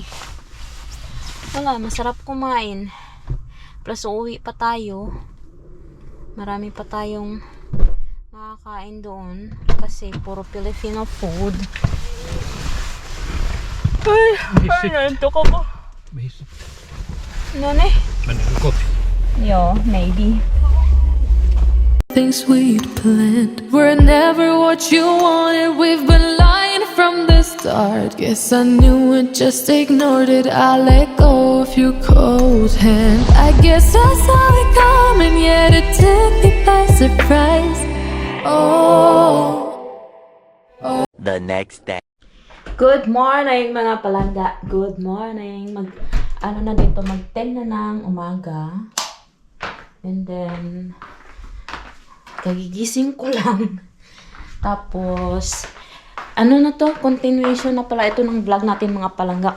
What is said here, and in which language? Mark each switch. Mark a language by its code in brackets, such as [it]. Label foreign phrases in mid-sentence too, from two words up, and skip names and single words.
[tl] Wala, masarap kumain. Plus uuwi pa tayo. Marami pa tayong makakain doon. Kasi puro Filipino food. Ay, nanto ko ba? [fi] Missä? [tl] Ano na eh? [fi] Mennään kotiin. [en] Yo, maybe. Things we'd planned were never what you wanted. We've been lying from the start. Guess I knew it, just ignored it. I let go of your cold hand. I guess I saw it coming, yet it took me by surprise. Oh. The next day. Good morning [tl] mga palangga. [en] Good morning. [tl] Ano na dito, mag 10 na ng umaga. [en] And then, [tl] kagigising ko lang. Tapos, ano na to, continuation na pala ito ng vlog natin mga palangga.